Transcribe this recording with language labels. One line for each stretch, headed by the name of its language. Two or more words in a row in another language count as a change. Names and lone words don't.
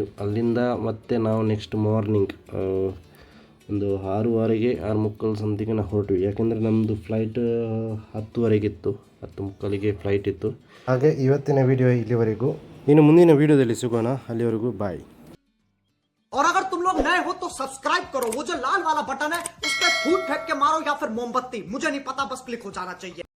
Kannada: ಅಲ್ಲಿಂದ ಮತ್ತೆ ನಾವು
English: next morning
Kannada: ಒಂದು 6:15 6:30 ಸಮಥಿಂಗ್ ನಾವು ಹೊರಟ್ವಿ. ಯಾಕೆಂದರೆ ನಮ್ಮದು ಫ್ಲೈಟ್ 10:30 10:30 ಫ್ಲೈಟ್ ಇತ್ತು. ಹಾಗೆ ಇವತ್ತಿನ ವಿಡಿಯೋ ಇಲ್ಲಿವರೆಗೂ. ಇನ್ನು ಮುಂದಿನ ವಿಡಿಯೋದಲ್ಲಿ ಸಿಗೋಣ. ಅಲ್ಲಿವರೆಗೂ ಬಾಯ್.
Hindi: और अगर तुम लोग नए हो तो सब्सक्राइब करो, वो जो लाल वाला बटन है उस पर फूट फेंक के मारो या फिर मोमबत्ती, मुझे नहीं पता, बस क्लिक हो जाना चाहिए।